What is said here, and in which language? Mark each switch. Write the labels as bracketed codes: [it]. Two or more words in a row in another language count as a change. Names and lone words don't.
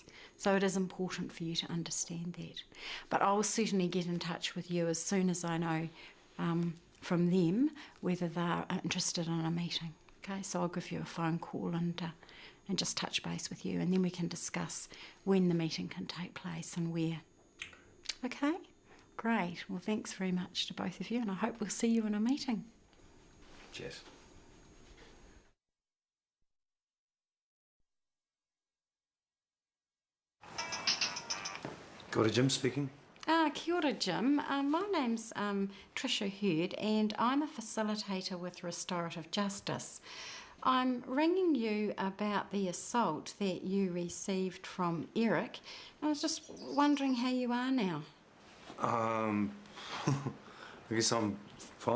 [en] So it is important for you to understand that. But I will certainly get in touch with you as soon as I know from them whether they're interested in a meeting. Okay, so I'll give you a phone call and just touch base with you, and then we can discuss when the meeting can take place and where. Okay? Great. Well, thanks very much to both of you, and I hope we'll see you in a meeting. Cheers. [mi] Kia ora, Jim speaking. Kia ora, Jim. [en] My name's Tricia Hurd, and I'm a facilitator with Restorative Justice. I'm ringing you about the assault that you received from Eric. I was just wondering how you are now. I guess I'm fine.